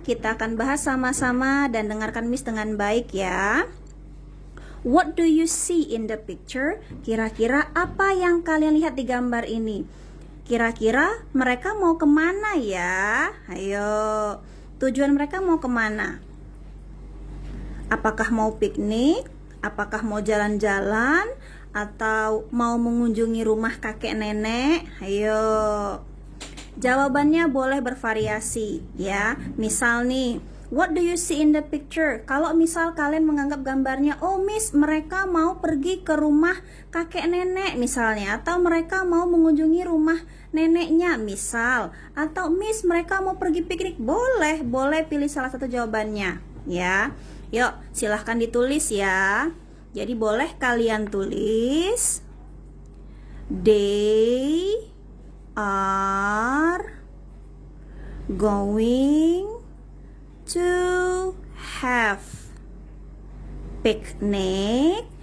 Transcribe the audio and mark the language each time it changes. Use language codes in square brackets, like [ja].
[id] Kita akan bahas sama-sama dan dengarkan Miss dengan baik ya. [en] What do you see in the picture? [id] Kira-kira apa yang kalian lihat di gambar ini? Kira-kira mereka mau kemana ya? Ayo, tujuan mereka mau kemana? Apakah mau piknik? Apakah mau jalan-jalan? Atau mau mengunjungi rumah kakek nenek? Ayo. Jawabannya boleh bervariasi ya. Misal nih, [en] what do you see in the picture? [id] Kalau misal kalian menganggap gambarnya, oh Miss, mereka mau pergi ke rumah kakek nenek misalnya, atau mereka mau mengunjungi rumah neneknya misal, atau Miss, mereka mau pergi piknik, boleh pilih salah satu jawabannya ya. Yuk, silahkan ditulis ya. Jadi boleh kalian tulis [en] they are going to have picnic.